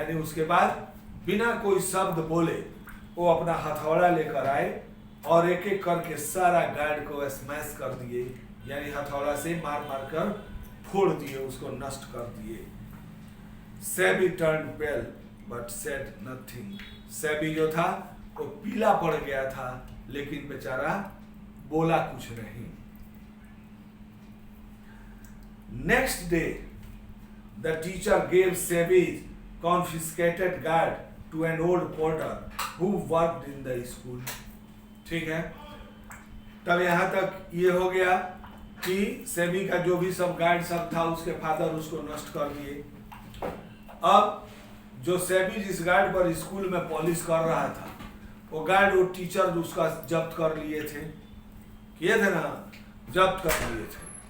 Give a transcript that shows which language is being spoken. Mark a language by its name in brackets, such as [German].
[Hindi] यानी उसके बाद बिना कोई शब्द बोले वो अपना हथौड़ा लेकर आए और एक एक करके सारा गार्ड को स्मैश कर दिए, यानी हथौड़ा से मार मार कर फोड़ दिए, उसको नष्ट कर दिए। [English] Sebi turn pale but said nothing. [Hindi] SEBI जो था वो पीला पड़ गया था, लेकिन बेचारा बोला कुछ नहीं। [English] Next day the teacher gave Sebi's confiscated guard to an old porter who worked in the school। [Hindi] ठीक है, तब यहाँ तक ये हो गया कि सेबी का जो भी सब गार्ड सब था उसके फादर उसको नष्ट कर दिए। अब जो सेबी जिस गार्ड पर स्कूल में पॉलिश कर रहा था वो गार्ड वो टीचर उसका जब्त कर लिए थे, किए थे ना, जब्त कर लिए थे।